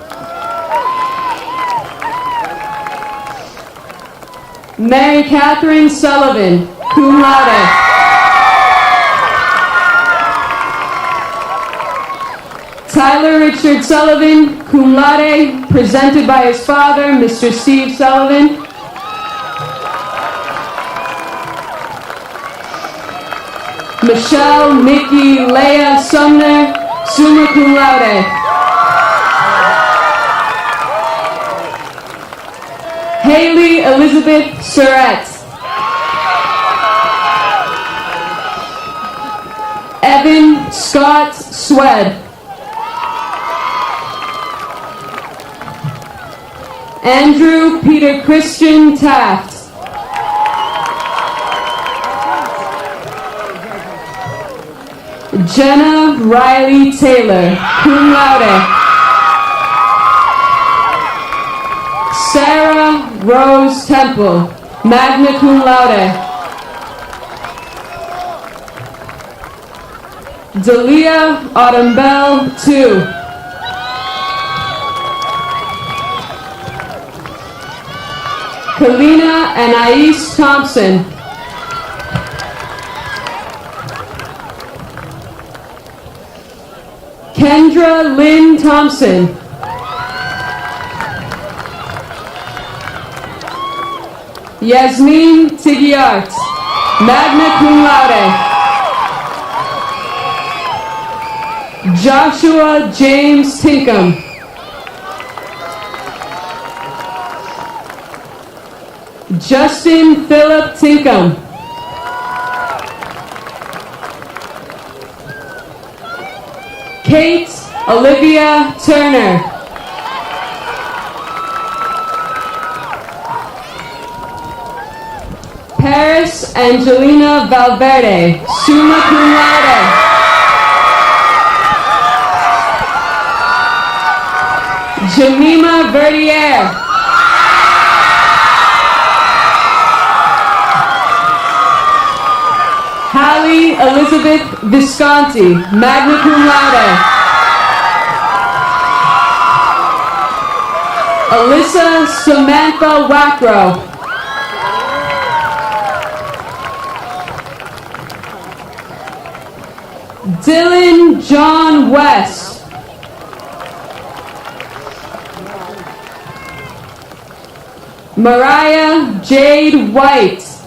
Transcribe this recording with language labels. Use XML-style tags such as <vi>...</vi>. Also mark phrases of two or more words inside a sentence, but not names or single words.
<en>Mary Catherine Sullivan,</en> <la>cum laude, Tyler Richard Sullivan, cum laude,</la> <en>presented by his father, Mr. Steve Sullivan. Michelle Nikki Leah Sumner,</en> <la>summa cum laude.</la> <en>Haley Elizabeth Surratt. Evan Scott Swed. Andrew Peter Christian Taft. Jenna Riley Taylor,</en> <la>cum laude.</la> <en>Sarah Rose Temple,</en> <la>magna cum laude.</la> <en>Dalia Autumn Bell, 2. Kalina Anais Thompson. Kendra Lynn Thompson. Yasmin Tigiart,</en> <la>magna cum laude.</la> <en>Joshua James Tinkham. Justin Philip Tinkham. Kate Olivia Turner. Paris Angelina Valverde,</en> <la>summa cum laude.</la> <en>Jemima Verdier. Hallie Elizabeth Visconti,</en> <la>magna cum laude.</la> <en>Alyssa Samantha Wackrow. Dylan John West. Mariah Jade White.</en>